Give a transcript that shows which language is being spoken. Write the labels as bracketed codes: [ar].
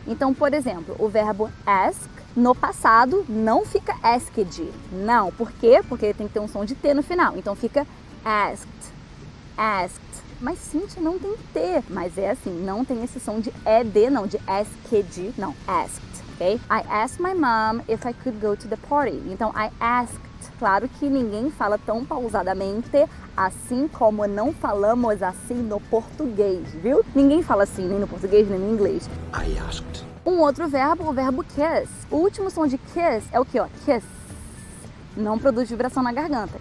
[pt] Então, por exemplo, o verbo ask, no passado, não fica asked. Não, por quê? Porque ele tem que ter um som de T no final. Então fica asked, asked. Mas Cíntia, não tem T. Mas é assim, não tem esse som de ED, não, de asked, não, asked, ok? [en] I asked my mom if I could go to the party. Então, I asked. [pt] Claro que ninguém fala tão pausadamente, assim como não falamos assim no português, viu? Ninguém fala assim, nem no português, nem no inglês. [en] I asked. [pt] Um outro verbo, o verbo kiss. O último som de kiss é o que, ó? Kiss. Não produz vibração na garganta.